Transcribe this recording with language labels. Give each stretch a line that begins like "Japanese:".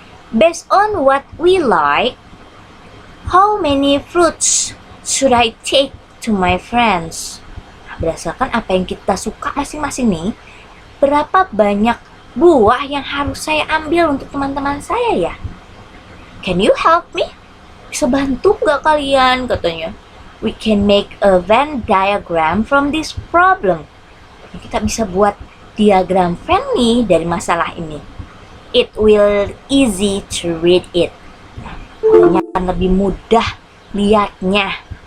English: Based on what we like, how many fruits should I take to my friends?
Indonesian: Berdasarkan apa yang kita suka masing-masing nih, berapa banyak buah yang harus saya ambil untuk teman-teman saya ya?
English: Can you help me?
Indonesian: Bisa bantu nggak kalian? Katanya.
English: We can make a Venn diagram from this problem.
Indonesian: Kita bisa buat diagram Venn nih dari masalah ini.
English: It will easy to read it.
Indonesian: Nah, akan lebih mudah lihatnya.